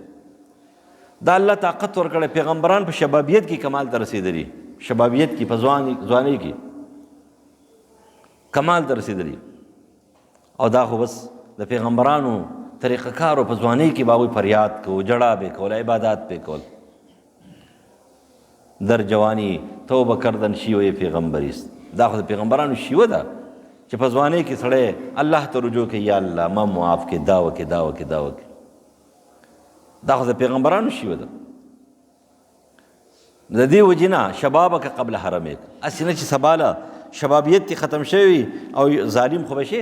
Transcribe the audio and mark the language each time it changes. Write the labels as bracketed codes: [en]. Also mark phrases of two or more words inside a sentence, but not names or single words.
[ps] دا الله طاقت ورکړی، پیغمبران په شبابیت کې کمال ته رسېدلي، شبابیت کې په ځوانۍ کې کمال ته رسېدلي. او دا خو بس د پیغمبرانو طریقه کارو په ځوانۍ کې به هغوی فریاد کو، جړا به کول، عبادات به کول. [fa] در جوانی توبه کردن شیوه پیغمبریست، [ps] دا خو د پیغمبرانو شیوه ده چې په ځوانۍ کې سړی الله ته رجوع کوي، یا الله ما معاف کړې، دا وکړې، دا وکړې، دا وکړې. دا خو د پیغمبرانو شیوه ده. د دې وجې نه [ar] شبابک قبل حرمک، [ps] هسې نه چې سباله شبابیت کې ختم شوی او ظالم خو به شي.